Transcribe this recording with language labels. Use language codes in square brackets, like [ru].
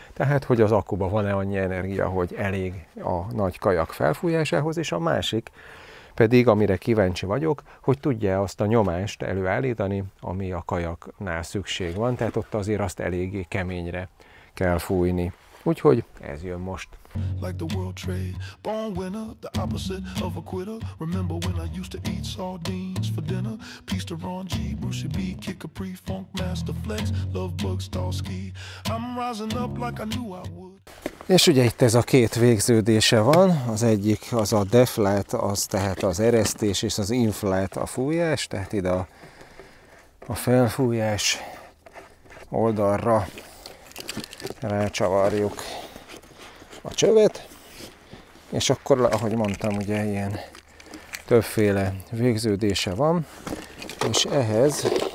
[hu] Tehát, hogy az akkuba van-e annyi energia, hogy elég a nagy kajak felfújásához, és a másik pedig, amire kíváncsi vagyok, hogy tudja azt a nyomást előállítani, ami a kajaknál szükség van, tehát ott azért azt eléggé keményre kell fújni. Úgyhogy ez jön most. [en] Like the world trade, born winner, the opposite of a quitter. Remember when I used to eat sardines for dinner? Peace to Ron G, Brucey B, Kid Capri, Funk Master Flex, Love Bug, Starsky. I'm rising up like I knew I would. [hu] És ugye itt ez a két végződése van, az egyik az a deflát, az tehát az eresztés, és az inflát a fújás, tehát ide a felfújás oldalra rácsavarjuk a csövet, és akkor, ahogy mondtam, ugye ilyen többféle végződése van, és ehhez